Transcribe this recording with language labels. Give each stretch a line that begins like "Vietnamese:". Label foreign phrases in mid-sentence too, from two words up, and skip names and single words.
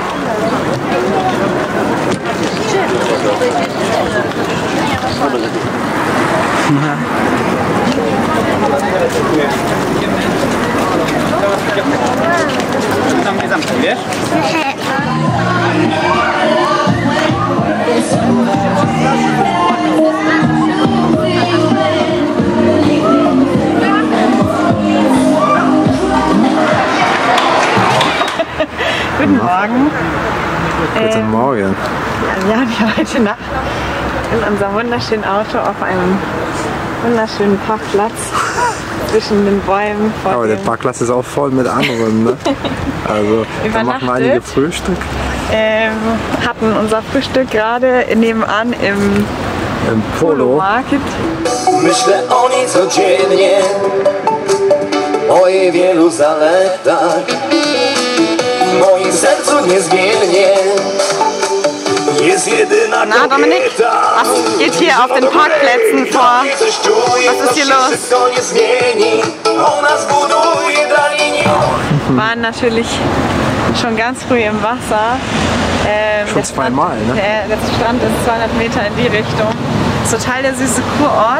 Polish: Tam nie zamknij, wiesz?
German: Guten Morgen. Guten Morgen. Ja, wir heute Nacht in unserem wunderschönen Auto auf einem wunderschönen Parkplatz zwischen den Bäumen. Aber der Parkplatz ist auch voll mit anderen, ne? Also da machen einige Frühstück. Hatten unser Frühstück gerade nebenan im Polo Market.
Polish: Myślę o niej codziennie, o jej wielu zaletach, w moim sercu niezmiennie jest jedyna
German: Na Dominik, was geht hier auf den Parkplätzen vor? Was ist hier los? Wir waren natürlich schon ganz früh im Wasser. Schon zweimal, ne? Der Strand ist 200 Meter in die Richtung. Das ist total der süße Kurort.